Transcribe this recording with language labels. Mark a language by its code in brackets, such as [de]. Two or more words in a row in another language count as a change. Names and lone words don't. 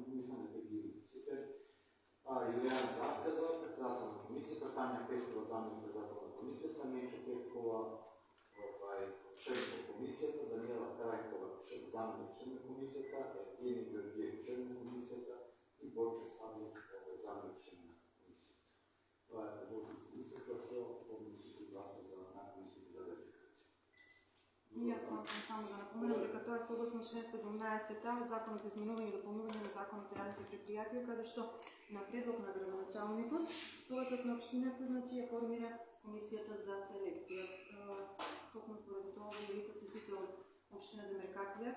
[bg] измените ги лиците. Илияна Зацева, председател на комисията, Таня Петкова, заместник председател на комисията, Нечо Петкова, член на комисията, Даниела Крайкова, заместник член на комисията, Евгений Георгиев, член на комисията и Борче Ставлев, заместник член на комисията. Това е предложено комисията, защото помните се гласа за една комисия за верификация. [mk] И аз само да напомня дека тоа е согласно член 17 од Законот за изменување и дополнување на Законот за јавните предпријатија, каде што на предлог на градоначалникот Советот на општината ја формира комисијата за селекција. Токму поради тоа овие лица се сите од општина Демеркатија.